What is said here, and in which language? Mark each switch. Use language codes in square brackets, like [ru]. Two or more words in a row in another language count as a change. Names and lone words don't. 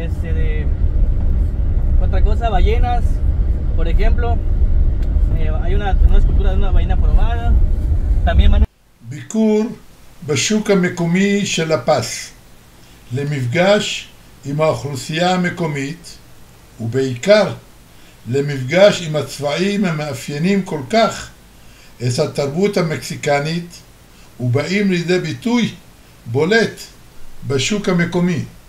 [es] otra cosa, ballenas, por ejemplo, hay una escultura de una ballena jorobada, también [he] ביקור בשוק המקומי של הפס, למפגש עם האוכלוסייה המקומית, ובעיקר למפגש עם הצבעים המאפיינים כל כך את התרבות המקסיקנית, ובאים לידי ביטוי בולט בשוק המקומי.